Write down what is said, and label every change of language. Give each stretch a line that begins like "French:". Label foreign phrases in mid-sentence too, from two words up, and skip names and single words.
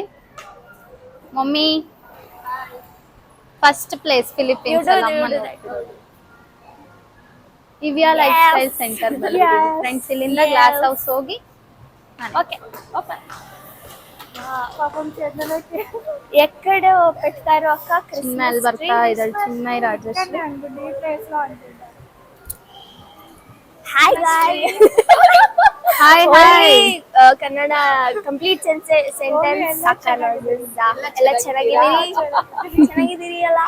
Kannada: ಮಮ್ಮಿ,
English: first place
Kannada: ಫಿಲಿಪೀನ್ಸ್ ಇವಿಯಾ ಲೈಫ್ ಸ್ಟೈಲ್ ಸೆಂಟರ್. ಫ್ರೆಂಡ್ಸ್, ಇಲ್ಲಿಂದ ಗ್ಲಾಸ್ ಹೌಸ್ ಹೋಗಿ
Telugu: ఎక్కడ పెడతారు అక్క?
Kannada: ಚಿನ್ಮಯ್ ಬರ್ತಾ ಇದ್ದಾಳೆ. ಚಿನ್ಮಯ್ ರಾಜಶ್ರೀ.
English: Hi guys. Hi hi.
Kannada: ಕನ್ನಡ
English: complete sentence
Kannada: ಎಲ್ಲ ಚೆನ್ನಾಗಿದ್ದೀರಿ ಅಲ್ಲ?